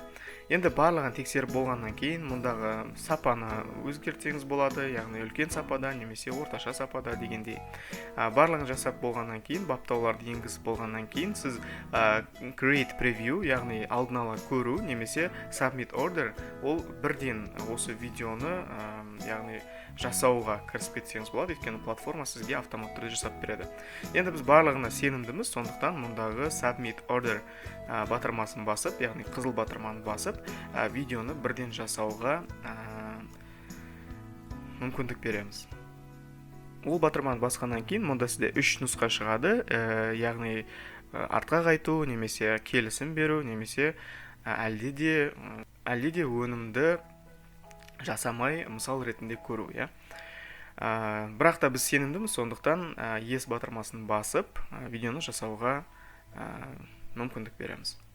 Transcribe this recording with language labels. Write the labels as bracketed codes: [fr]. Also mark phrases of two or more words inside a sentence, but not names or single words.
[kk] Енді барлығын тексеріп болғаннан кейін мұндағы сапаны өзгертсеңіз болады, яғни үлкен сапада немесе орташа сапада дегендей. Барлығын жасап болғаннан кейін, баптауларды енгізіп болғаннан кейін, сіз [en] create preview, [kk] яғни алдын ала көру немесе [en] submit order, [kk] ол бірден осы видеоны яғни жасауға кірісіп кетсеңіз болады, өйткені платформа сізге автомат түрде жасап береді. Енді біз барлығына сенімдіміз, сондықтан мұндағы [en] submit order [kk] батырмасын басып, яғни қызыл батырманы басып, видеоны бірден жасауға мүмкіндік береміз. Ол батырманы басқаннан кейін мұнда сізде 3 нұсқа шығады, яғни артқа қайту, немесе келісім беру, немесе әлде де өнімді жасамай мысал ретінде көру, бірақ та біз сенімдіміз, сондықтан yes батырмасын басып, видеоны жасауға мүмкіндік береміз.